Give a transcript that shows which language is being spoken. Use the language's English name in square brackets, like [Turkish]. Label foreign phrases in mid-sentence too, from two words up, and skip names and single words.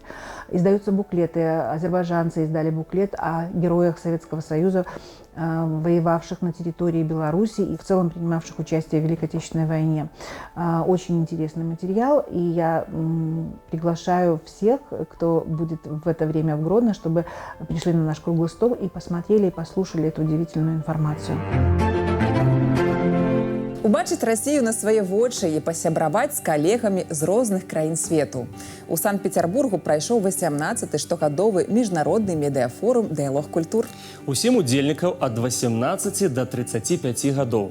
[Russian] Издаются буклеты, азербайджанцы издали буклет о героях Советского Союза, воевавших на территории Беларуси и в целом принимавших участие в Великой Отечественной войне. Очень интересный материал, и я приглашаю всех, кто будет в это время в Гродно, чтобы пришли на наш круглый стол и посмотрели, и послушали эту удивительную информацию. [Belarusian] Убачыць Россию на свае вочы і пасябраваць з калегамі з розных краін свету. У Санкт-Петербургу прайшоў 18-й штогадовы міжнародны медыафорум «Дыялог культур». Усім удзельнікаў ад 18 до 35 гадоў.